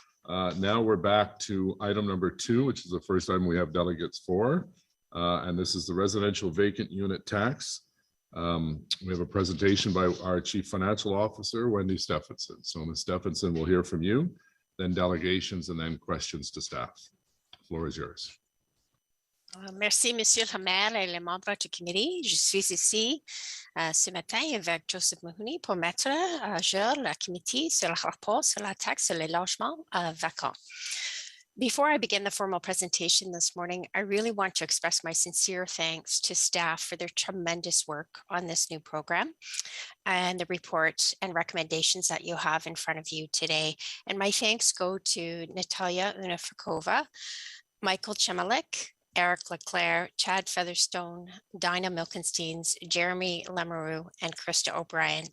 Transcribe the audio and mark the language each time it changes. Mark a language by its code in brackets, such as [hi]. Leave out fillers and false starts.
[en] Now we're back to item number 2, which is the first item we have delegates for. And this is the residential vacant unit tax. We have a presentation by our Chief Financial Officer, Wendy Stephenson. So Ms. Stephenson, we'll hear from you, then delegations, and then questions to staff. The floor is yours. [fr] Merci, Monsieur le maire et les membres du comité. Je suis ici ce matin avec Joseph Mahoney pour mettre à jour le comité sur le rapport sur la taxe sur les logements vacants. [en] Before I begin the formal presentation this morning, I really want to express my sincere thanks to staff for their tremendous work on this new program and the report and recommendations that you have in front of you today. And my thanks go to Natalia Unifikova, Michael Chemelik, Eric Leclerc, Chad Featherstone, Dinah Milkensteins, Jeremy Lemeroux, and Krista O'Brien.